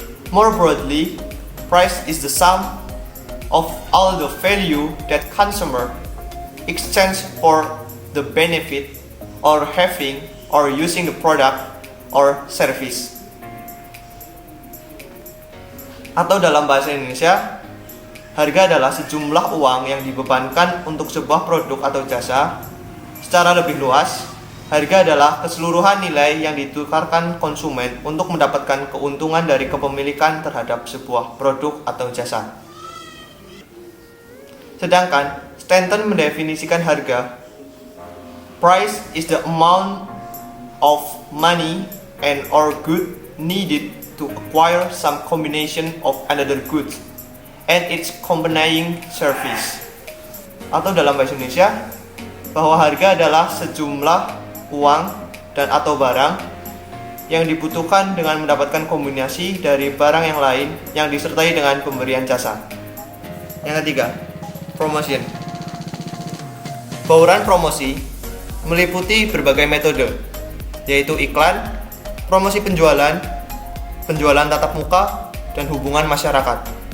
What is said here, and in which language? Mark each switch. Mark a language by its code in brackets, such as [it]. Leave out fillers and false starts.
[en] More broadly, price is the sum of all the value that consumer exchange for the benefit or having or using the product or service. [id] Atau dalam bahasa Indonesia, harga adalah sejumlah uang yang dibebankan untuk sebuah produk atau jasa. Secara lebih luas, harga adalah keseluruhan nilai yang ditukarkan konsumen untuk mendapatkan keuntungan dari kepemilikan terhadap sebuah produk atau jasa. Sedangkan Stanton mendefinisikan harga: [en] price is the amount of money and or good needed to acquire some combination of another good and its accompanying service. [id] Atau dalam bahasa Indonesia, bahwa harga adalah sejumlah uang dan atau barang yang dibutuhkan dengan mendapatkan kombinasi dari barang yang lain yang disertai dengan pemberian jasa. Yang ketiga, promotion. Bauran promosi meliputi berbagai metode, yaitu iklan, promosi penjualan, penjualan tatap muka, dan hubungan masyarakat.